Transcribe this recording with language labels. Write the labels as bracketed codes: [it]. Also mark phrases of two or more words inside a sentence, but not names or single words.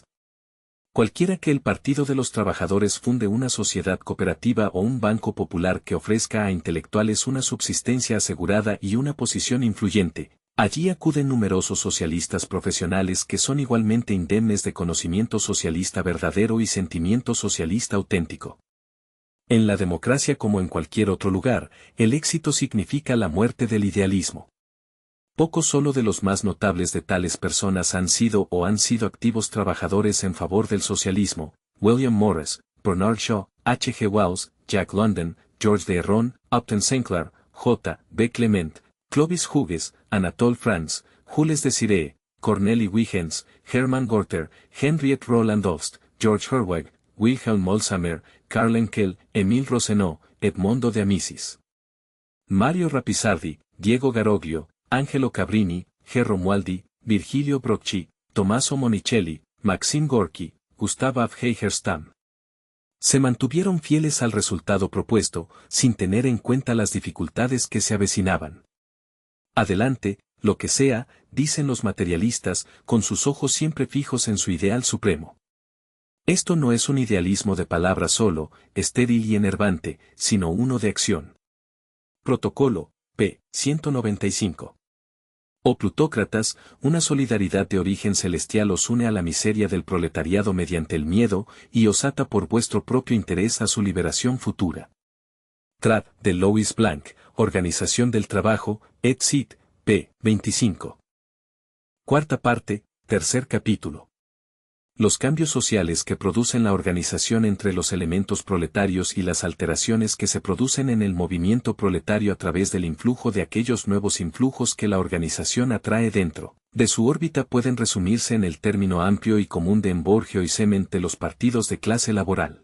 [es] Cualquiera que el Partido de los Trabajadores funde una sociedad cooperativa o un banco popular que ofrezca a intelectuales una subsistencia asegurada y una posición influyente, allí acuden numerosos socialistas profesionales que son igualmente indemnes de conocimiento socialista verdadero y sentimiento socialista auténtico. En la democracia como en cualquier otro lugar, el éxito significa la muerte del idealismo. Pocos solo de los más notables de tales personas han sido activos trabajadores en favor del socialismo: William Morris, Bernard Shaw, H. G. Wells, Jack London, George de Herron, Upton Sinclair, J. B. Clement, Clovis Hughes, Anatole France, Jules Desiree, Cornelie Huygens, Hermann Gorter, Henriette Roland Ost, George Herweg, Wilhelm Molsamer, Karl Enkel, Emile Rosenau, Edmondo de Amicis, Mario Rapisardi, Diego Garoglio, Angelo Cabrini, G. Romualdi, Virgilio Brocchi, Tommaso Monicelli, Maxim Gorky, Gustav Heijerstam. Se mantuvieron fieles al resultado propuesto, sin tener en cuenta las dificultades que se avecinaban. Adelante, lo que sea, dicen los materialistas, con sus ojos siempre fijos en su ideal supremo. Esto no es un idealismo de palabra solo, estéril y enervante, sino uno de acción. Protocolo, p. 195. O plutócratas, una solidaridad de origen celestial os une a la miseria del proletariado mediante el miedo, y os ata por vuestro propio interés a su liberación futura. Trad, de Louis Blanc, Organización del Trabajo, et cit., p. 25. Cuarta parte, tercer capítulo. Los cambios sociales que producen la organización entre los elementos proletarios y las alteraciones que se producen en el movimiento proletario a través del influjo de aquellos nuevos influjos que la organización atrae dentro de su órbita pueden resumirse en el término amplio y común de Emborgheoisement de los partidos de clase laboral.